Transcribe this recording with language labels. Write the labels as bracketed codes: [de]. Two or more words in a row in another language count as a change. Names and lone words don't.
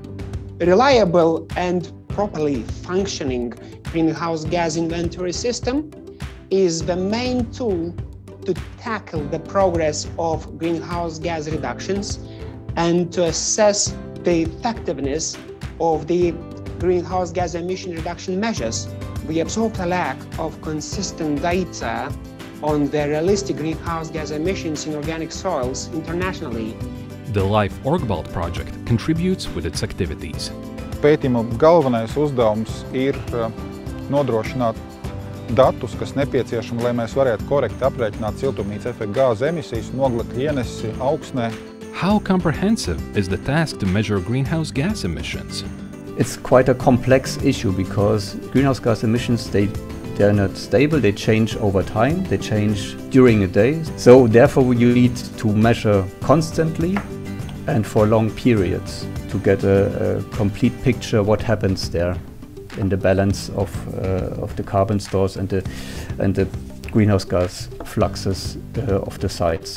[en] A reliable and properly functioning greenhouse gas inventory system is the main tool to tackle the progress of greenhouse gas reductions and to assess the effectiveness of the greenhouse gas emission reduction measures. We observed a lack of consistent data on the realistic greenhouse gas emissions in organic soils internationally. The OrgBalt project contributes with its activities. [lv] Pētījuma galvenais uzdevums ir nodrošināt datus, kas nepieciešami, lai mēs varētu korekti aprēķināt siltumnīca efekta gāzu emisijas un oglekļa ienesi augsnē. [en] How comprehensive is the task to measure greenhouse gas emissions? It's quite a complex issue because greenhouse gas emissions, they're not stable, they change over time, they change during a day. So therefore you need to measure constantly and for long periods to get a complete picture what happens there in the balance of the carbon stores and the greenhouse gas fluxes of the sites.